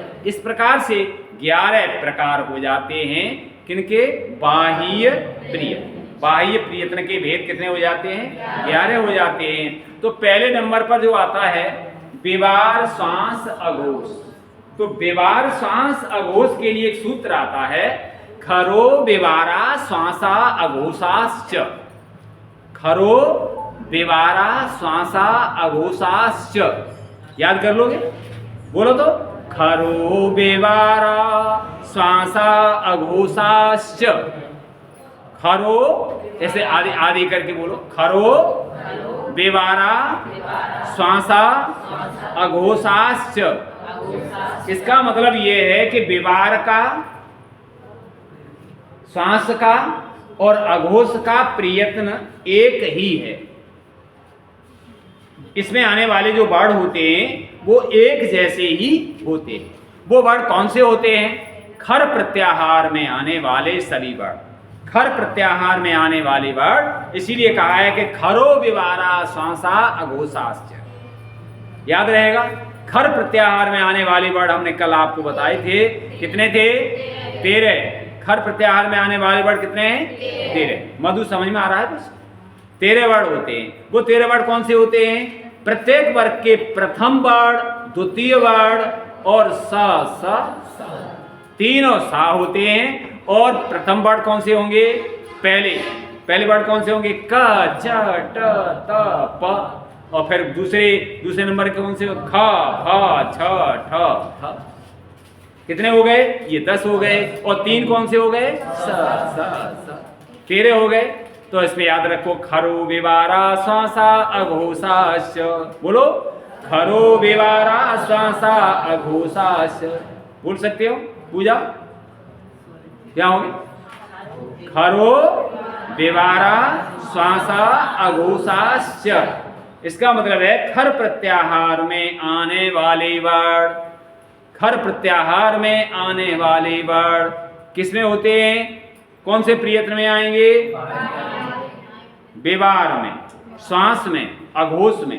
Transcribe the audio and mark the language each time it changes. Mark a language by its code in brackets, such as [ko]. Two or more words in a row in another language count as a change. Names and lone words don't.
[hi] इस प्रकार से 11 प्रकार हो जाते हैं किनके, बाह्य प्रियत्न। बाह्य प्रियत्न के भेद कितने हो जाते हैं, 11 हो जाते हैं। तो पहले नंबर पर जो आता है बेवार श्वास अघोष, तो बेवार श्वास अघोष के लिए एक सूत्र आता है, [sa] खरो बेवारा श्वासा अघोषाश्च, खरो बेवारा श्वासा अघोषाश्च। [hi] याद कर लोगे, बोलो तो, [sa] खरो बेवारा श्वासा अघोषाश्च। [hi] खरो ऐसे आदि आदि करके बोलो, [sa] खरो बेवारा श्वासा अघोषाश्च। [hi] इसका मतलब ये है कि बेवार का, श्वास का और अघोष का प्रयत्न एक ही है। इसमें आने वाले जो वर्ड होते हैं वो एक जैसे ही होते हैं। वो वर्ड कौन से होते हैं, खर प्रत्याहार में आने वाले सभी वर्ड, खर प्रत्याहार में आने वाले वर्ड। इसीलिए कहा है कि [sa] खरो विवारा श्वासा अघोषाश्च। [hi] याद रहेगा, खर प्रत्याहार में आने वाले वर्ड हमने कल आपको बताए थे, कितने थे, 13। खर प्रत्याहार में आने वाले वर्ड कितने हैं, 13। मधु समझ में आ रहा है बस, 13 वर्ड होते हैं। वो 13 वर्ड कौन से होते हैं, प्रत्येक वर्ग के प्रथम वर्ड, द्वितीय वर्ड और स तीनों सा होते हैं। और प्रथम वर्ड कौन से होंगे, पहले वर्ड कौन से होंगे, क च ट त प। और फिर दूसरे नंबर के कौन से, ख फ छ ठ थ। कितने हो गए, ये 10 हो गए। और 3 कौन से हो गए, स 13 हो गए। तो इसमें याद रखो, [sa] खरो विवारा श्वासा अघोषाश्च, बोलो खरो विवारा श्वासा अघोषाश्च। [hi] बोल सकते हो, पूजा क्या होगी, [sa] खरो विवारा श्वासा अघोषाश्च। [hi] इसका मतलब है खर प्रत्याहार में आने वाले वर्ड, खर प्रत्याहार में आने वाले वर्ड किसमें होते हैं, कौन से प्रयत्न में आएंगे, बेवार में, श्वास में, अघोष में।